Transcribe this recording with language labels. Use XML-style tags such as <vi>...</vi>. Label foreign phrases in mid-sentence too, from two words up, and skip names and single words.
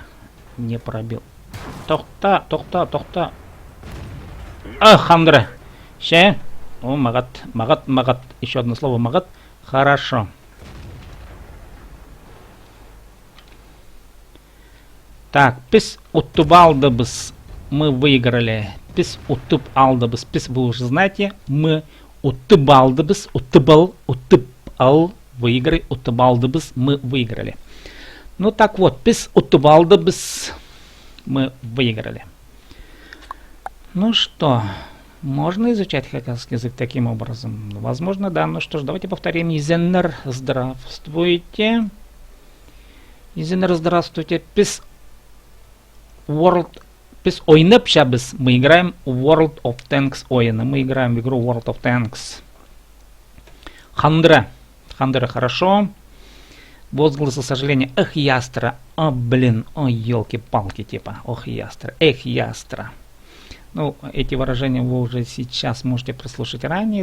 <ru>Не пробил. Тухта. Хандра. Ще. О, магат. Еще одно слово, магат. Хорошо.</ru> <kjh>Так, пис утубалдабыс.</kjh> <ru>Мы выиграли.</ru> <kjh>Пис утуб алдабыс.</kjh> <ru>Пис вы уже знаете. Мы</ru> <kjh>утубалдабыс. Утубал.</kjh> <ru>Выиграй. Утубалдабыс. Мы выиграли. Ну так вот.</ru> <kjh>Пис утубалдабыс.</kjh> <ru>Мы выиграли. Ну что. Можно изучать хакасский язык таким образом? Возможно, да. Ну что ж, давайте повторим. Изенер, здравствуйте. Изенер, здравствуйте.</ru> <kjh>Пис ойнапшабыз.</kjh> <ru>Мы играем World of Tanks ойна. Мы играем в игру World of Tanks. Хандра, хорошо. Возгласы сожаления. Ястра. Блин. Елки-палки, типа. Ястра. Ястра. Ну, эти выражения вы уже сейчас можете прослушать ранее.</ru>